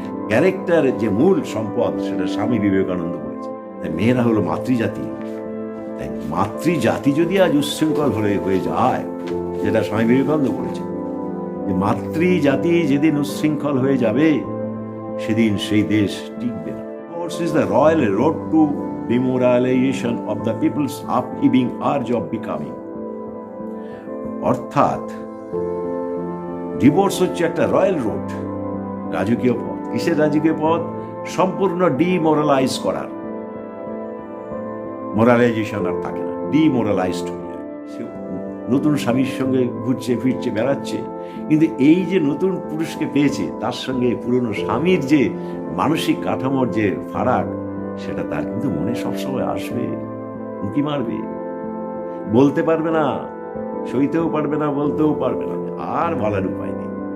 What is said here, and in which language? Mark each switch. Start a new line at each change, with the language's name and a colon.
Bangla: Character যে মূল সম্পদ, সেটা স্বামী বিবেকানন্দ বলেছে। মেয়েরা হলো মাতৃজাতি। তাই মাতৃজাতি যদি আজ উচ্ছৃঙ্খল হয়ে যায়, যেটা স্বামী বিবেকানন্দ বলেছেন, যে মাতৃজাতি যেদিন উচ্ছৃঙ্খল হয়ে যাবে সেদিন সেই দেশ টিকবে না।
English: Divorce is the royal road to demoralization of the people's upheaving urge of becoming.
Bangla: অর্থাৎ ডিভোর্স হচ্ছে একটা রয়্যাল রোড, রাজকীয় পথ। কিসের রাজকীয় পথ? সম্পূর্ণ ডিমোরালাইজ করার। মোরালাইজেশন আর থাকে না, ডিমোরালাইজড হয়ে যায়। সে নতুন স্বামীর সঙ্গে ঘুরছে ফিরছে বেড়াচ্ছে, কিন্তু এই যে নতুন পুরুষকে পেয়েছে তার সঙ্গে পুরনো স্বামীর যে মানসিক কাঠামোর যে ফারাক, সেটা তার কিন্তু মনে সবসময় আসবে, উঁকি মারবে, বলতে পারবে না, সইতেও পারবে না, বলতেও পারবে না, আর বলার উপায় নেই।